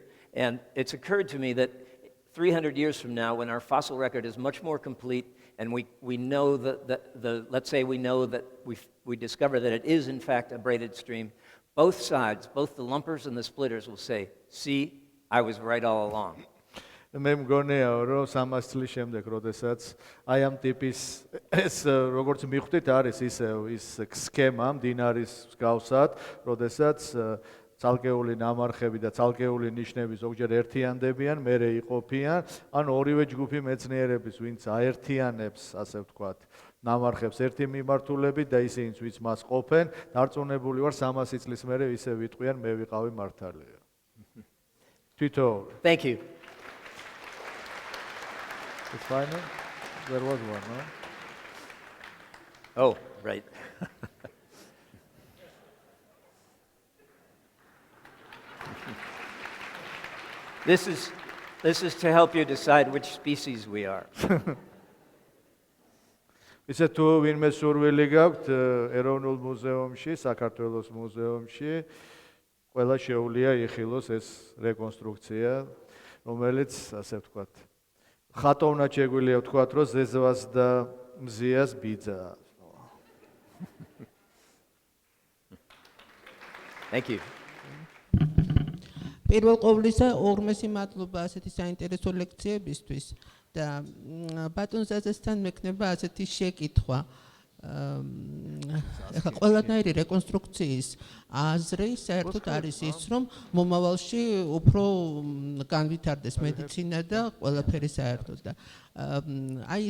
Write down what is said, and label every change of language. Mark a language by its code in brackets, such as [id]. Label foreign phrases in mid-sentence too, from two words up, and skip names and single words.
[en] And it's occurred to me that 300 years from now, when our fossil record is much more complete and we know let's say we know that we discover that it is in fact a braided stream, both sides, both the lumpers and the splitters will say, see, I was right all along. [ka] მე მგონია რომ 300 წლის შემდეგ, როდესაც აი ამ ტიპის ეს როგორც მივხვდით არის ის სქემა მდინარის მსგავსად, როდესაც ცალკეული ნამარხები და ცალკეული ნიშნები ზოგჯერ ერთიანდებიან, მერე იყოფიან, ან ორივე ჯგუფი მეცნიერების, ვინც აერთიანებს, ასე ვთქვათ, ნამარხებს ერთი მიმართულებით და ისინიც ვინც მას ყოფენ, დარწმუნებული ვარ 300 წლის მერე ისე ვიტყვიან, მე ვიყავი მართალია. თვითონ. [en] Thank you. It's fine. There was one, no? Oh, right. This is to help you decide which species we are. [ka] ისე თუ ვინმე სურვილი გაქვთ ეროვნულ მუზეუმში, საქართველოს მუზეუმში, ყველა შეუძლია იხილოს ეს რეკონსტრუქცია, რომელიც ასე ვთქვათ ხატოვნად შეგვიძლია ვთქვათ, რომ ზეზვას და მზიას ბიძაა. [en] Thank you. [ka] პირველ ყოვლისა ორმესი მადლობა ასეთი საინტერესო ლექციებისთვის და ბატონ ზაზესთან მექნება ასეთი შეკითხვა. ეხლა ყველანაირი რეკონსტრუქციის აზრი საერთოდ არის ის, რომ მომავალში უფრო განვითარდეს მედიცინა და ყველაფერი საერთოდ და აი